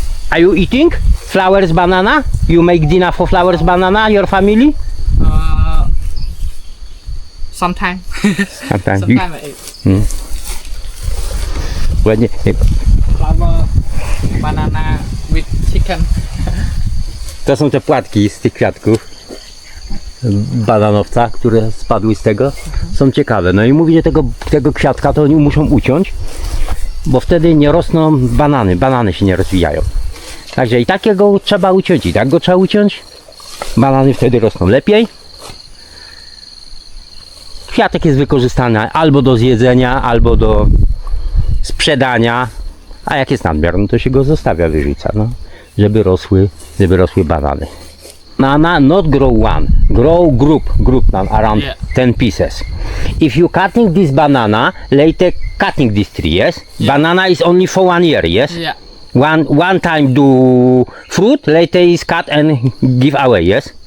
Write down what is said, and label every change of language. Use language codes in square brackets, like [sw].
[en] Are you eating flowers banana? You make dinner for flowers banana, your family? Sometimes. Sometimes. Sometimes I eat [pl] Ładnie. [en] flower banana with chicken. [pl] To są te płatki z tych kwiatków bananowca, które spadły z tego. Są ciekawe. No i mówi, że tego kwiatka to oni muszą uciąć, bo wtedy nie rosną banany się nie rozwijają. Także i takiego trzeba uciąć, i tak go trzeba uciąć. Banany wtedy rosną lepiej. Kwiatek jest wykorzystany albo do zjedzenia, albo do sprzedania, a jak jest nadmiar, no to się go zostawia, wyrzuca, no, żeby rosły banany. [en] Banana not grow one, grow group around 10 pieces. If you cutting this banana, later cutting this tree, yes? Banana is only for 1 year, yes? Yeah. One time do fruit, later is cut and give away, yes?